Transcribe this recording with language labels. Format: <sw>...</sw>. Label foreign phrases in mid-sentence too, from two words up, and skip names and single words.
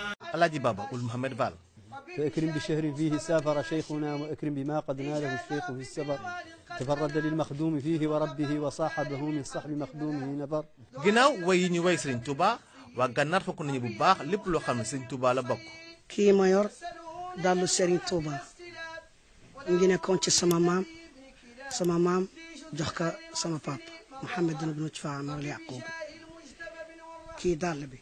<ar>Alaaji Baba ul Mohamed Fall. فاكرم بشهر فيه سافر شيخنا واكرم بما قد ناله الشيخ في السفر تفرد للمخدوم فيه وربه وصاحبه من صحب مخدومه نفر.</ar> <wo>ginnaaw way yi ñu way Serigne Touba waa Gànnaar fokk nañu bu baax lépp loo xam ne Serigne Touba la bokk. kii ma yor dallu Serigne Touba ngi nekkoon ci sama maam jox ko sama papa Mouhamed ibn Faamar Yaqub kii dàll bi.</wo>